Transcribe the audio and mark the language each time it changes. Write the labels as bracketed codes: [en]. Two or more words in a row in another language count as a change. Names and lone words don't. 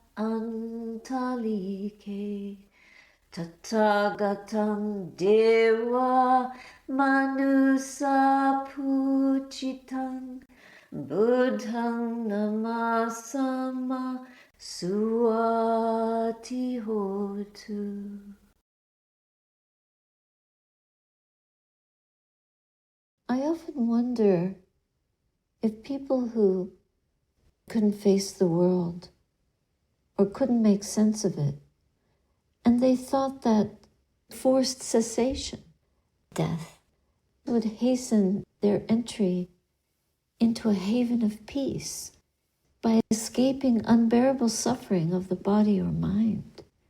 [pi] antalike tathagatam deva manusa pujitam buddhang namasama suati hotu. [en] I often wonder if people who couldn't face the world or couldn't make sense of it, and they thought that forced cessation, death, would hasten their entry into a haven of peace by escaping unbearable suffering of the body or mind.